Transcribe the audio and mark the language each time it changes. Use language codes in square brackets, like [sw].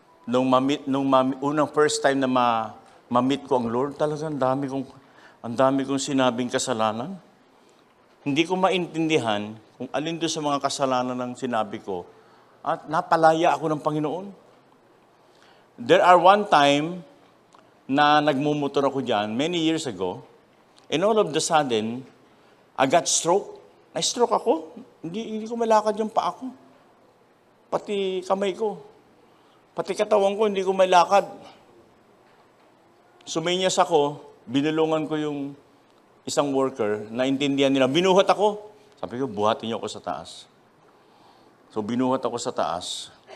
[tl] Unang first time na ma-meet ko ang Lord, talagang ang dami kong sinabing kasalanan. Hindi ko maintindihan kung alin doon sa mga kasalanan ng sinabi ko at napalaya ako ng Panginoon. [en] There are one time [tl] na nagmumotor ako dyan, [en] many years ago, and all of the sudden, I got stroke. [tl] Na-stroke ako. Hindi ko malakad yung paa ko. Pati kamay ko. Pati katawan ko, hindi ko malakad. Suminyas ako, binulungan ko yung isang worker, naintindihan nila, binuhat ako. Sabi ko, buhatin niyo ako sa taas. So binuhat ako sa taas.